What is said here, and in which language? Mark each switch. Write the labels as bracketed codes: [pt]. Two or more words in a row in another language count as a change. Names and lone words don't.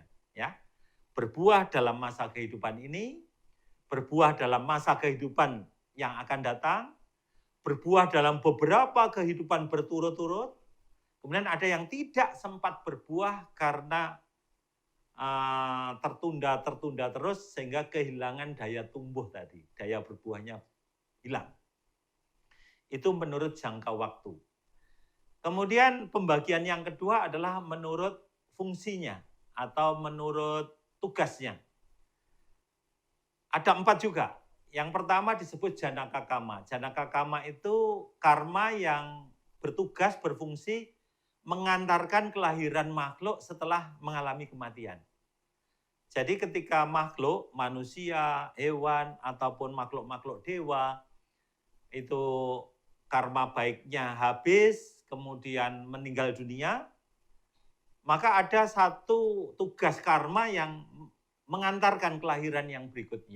[id] Ya, berbuah dalam masa kehidupan ini, berbuah dalam masa kehidupan yang akan datang, berbuah dalam beberapa kehidupan berturut-turut, kemudian ada yang tidak sempat berbuah karena tertunda terus sehingga kehilangan daya tumbuh tadi, daya berbuahnya hilang. Itu menurut jangka waktu. Kemudian pembagian yang kedua adalah menurut fungsinya atau menurut tugasnya. Ada 4 juga. Yang pertama disebut [pi] janaka kama. Janaka kama [id] itu karma yang bertugas, berfungsi mengantarkan kelahiran makhluk setelah mengalami kematian. Jadi ketika makhluk, manusia, hewan, ataupun makhluk-makhluk dewa, itu karma baiknya habis, kemudian meninggal dunia, maka ada satu tugas karma yang mengantarkan kelahiran yang berikutnya.